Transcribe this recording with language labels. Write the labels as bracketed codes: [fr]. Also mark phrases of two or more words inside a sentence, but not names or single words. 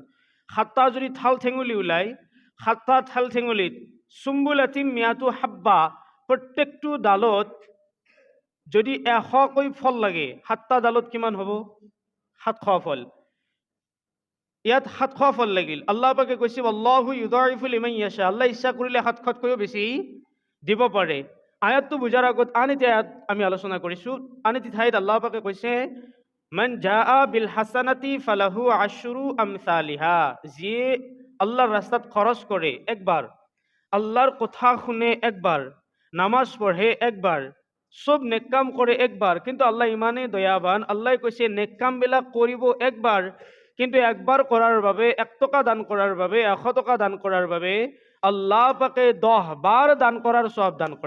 [as] 7টা যদি ঠাল ঠেঙুলি ওলায়, 7টা ঠাল ঠেঙুলিত [ar] سنبلة مائة حبة, [as] প্ৰত্যেকটো ডালত যদি 100কৈ ফল লাগে, 7টা ডালত কিমান হ'ব? 700 ফল। ইয়াত 700 ফল লাগিল। আল্লাহ পাকে কৈছে, [ar] الله يضاعف لمن يشاء, [as] আল্লাহ ইচ্ছা কৰিলে 700তকৈও বেছি দিব পাৰে। আয়াতটো বুজাৰ আগত আন এটি আয়াত আমি আলোচনা কৰিছো। আন এটি ঠাইত আল্লাহ পাকে কৈছে, [ar] من جاء بالحسنة فله عشر أمثالها, [as] যিয়ে আল্লাহৰ ৰাস্তাত খৰচ কৰে একবাৰ, আল্লাহৰ কথা শুনে একবাৰ, নামাজ পঢ়ে একবাৰ, সব নেক কাম কৰে একবাৰ, কিন্তু আল্লাহ ইমানেই দয়াবান, আল্লাহ কৈছে নেক কামবিলাক কৰিব একবাৰ, কিন্তু একবাৰ কৰাৰ বাবে, 1 টকা দান কৰাৰ বাবে, 100 টকা দান কৰাৰ বাবে আল্লাহ পাকে 10 বাৰ দান কৰাৰ সব দান কৰে।